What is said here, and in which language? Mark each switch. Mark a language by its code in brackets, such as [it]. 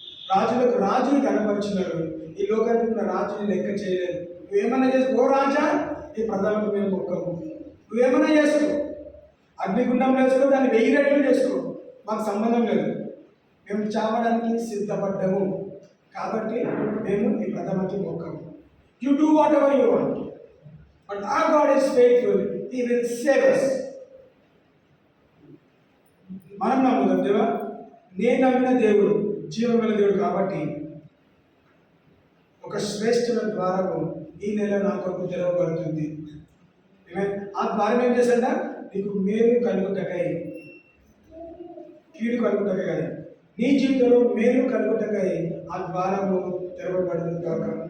[te] రాజులకు రాజుని కనపరిచినారు, ఈ లోకానికి ఉన్న రాజుని లెక్క చేయలేదు. నువ్వేమన్నా చేసుకో, ఓ రాజా ఈ ప్రధానికి మేము మొక్కము, నువ్వేమన్నా చేసుకో, అగ్నిగుండం వేసుకో, దాన్ని 1000 రెట్లు చేసుకో, మాకు సంబంధం లేదు, మేము చావడానికి సిద్ధపడ్డాము కాబట్టి మేము ఈ ప్రథమకి మొక్కము. [en] You do whatever you want, but our God is faithful, he will save us. [te] మనం నమ్ముదాం దేవా. నేను నమ్మిన దేవుడు జీవగల దేవుడు కాబట్టి ఒక శ్రేష్ఠమైన ద్వారము ఈ నెల నా కొరకు తెరవబడుతుంది. ఆ ద్వారం ఏం చేశాడ? నీకు మేలు కలుగుటకై, కీడు కలుగుటకై కదా, నీ జీవితంలో మేలు కలుగుటకై ఆ ద్వారము తెరవబడుతుంది కాక.